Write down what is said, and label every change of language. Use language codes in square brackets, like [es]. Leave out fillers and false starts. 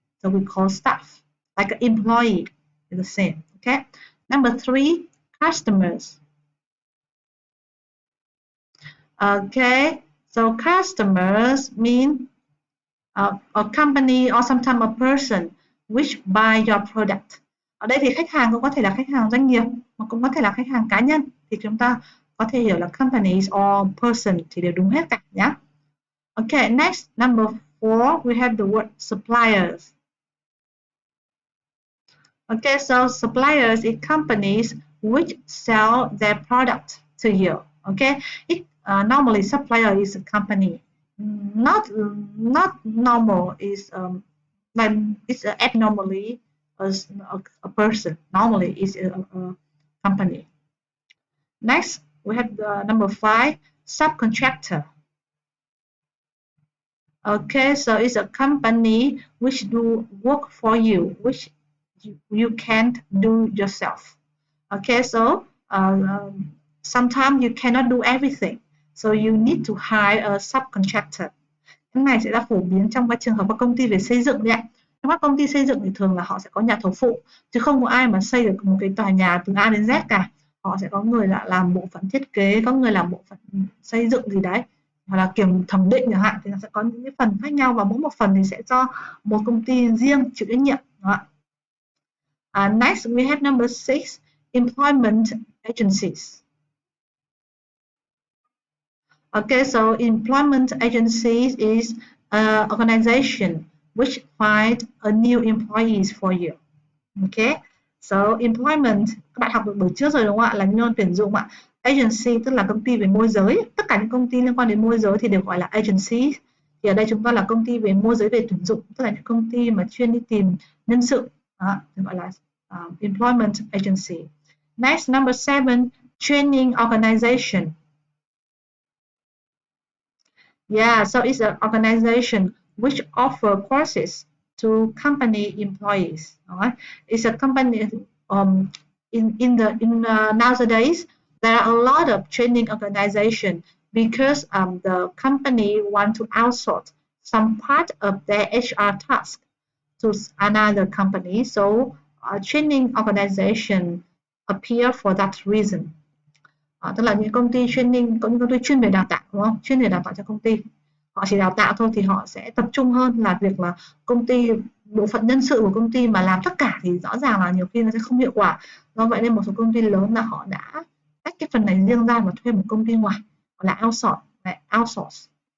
[en] So we call staff. Like an employee is the same. Okay. Number 3, customers. Okay. So customers mean a company or sometimes a person which buy your product. [vi] Ở đây thì khách hàng cũng có thể là khách hàng doanh nghiệp mà cũng có thể là khách hàng cá nhân. Thì chúng ta có thể hiểu là [en] companies or person [vi] thì đều đúng hết cả nhé. [en] Okay, next, number 4, we have the word suppliers. Okay, so suppliers is companies which sell their product to you. Okay, it normally supplier is a company. Not normal is like it's abnormally a person. Normally, it's a company. Next, we have the number 5, subcontractor. Okay, so it's a company which do work for you, which you can't do yourself. Okay, so sometimes you cannot do everything, so you need to hire a subcontractor. [vi] Cái này sẽ là phổ biến trong các trường hợp các công ty về xây dựng đấy ạ. Trong các công ty xây dựng thì thường là họ sẽ có nhà thầu phụ, chứ không có ai mà xây được một cái tòa nhà từ A đến Z cả. Họ sẽ có người làm bộ phận thiết kế, có người làm bộ phận xây dựng gì đấy, hoặc là kiểm thẩm định chẳng hạn, thì nó sẽ có những cái phần khác nhau và mỗi một phần thì sẽ do một công ty riêng chịu trách nhiệm. [en] Next, we have number 6, employment agencies. Okay, so employment agencies is an organization which find a new employees for you. Okay, so employment [vi] các bạn học được buổi trước rồi đúng không ạ? Là nhân tuyển dụng ạ. Agency tức là công ty về môi giới. Tất cả những công ty liên quan đến môi giới thì đều gọi là agency. Thì ở đây chúng ta là công ty về môi giới về tuyển dụng, tức là những công ty mà chuyên đi tìm nhân sự. Đó, thì gọi là employment agency. [en] Next, number 7, training organization. Yeah, so it's an organization which offer courses to company employees. Right? It's a company. Nowadays there are a lot of training organization because the company want to outsource some part of their HR task to another company. So training organization appear for that reason. [vi] Tức là những công ty training, có những công ty chuyên về đào tạo đúng không? Chuyên về đào tạo cho công ty. Họ chỉ đào tạo thôi thì họ sẽ tập trung hơn là việc là công ty, bộ phận nhân sự của công ty mà làm tất cả thì rõ ràng là nhiều khi nó sẽ không hiệu quả. Do vậy nên một số công ty lớn là họ đã tách cái phần này riêng ra và thuê một công ty ngoài, gọi là outsource.